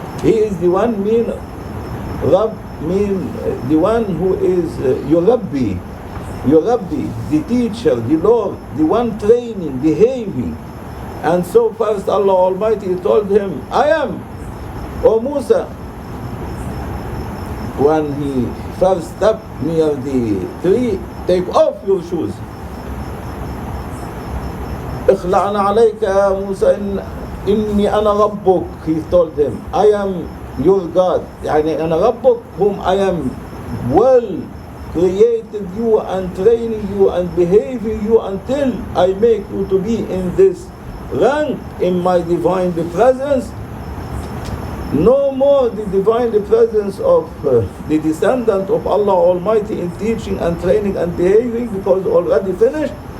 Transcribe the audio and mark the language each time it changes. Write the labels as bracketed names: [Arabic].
[English] He is the one mean Rabb mean the one who is your Rabbi, the teacher, the Lord, the one training, behaving. And so first Allah Almighty told him, I am, O Musa. When he first stepped near the tree, take off your shoes. [Arabic] اخلعنا عليك يا موسى إني أنا ربك. [English] He told him, I am your God. يعني أنا ربك, whom I am well created you and training you and behaving you until I make you to be in this rank in my divine presence. No more the divine presence of the descendant of Allah Almighty in teaching and training and behaving, because already finished.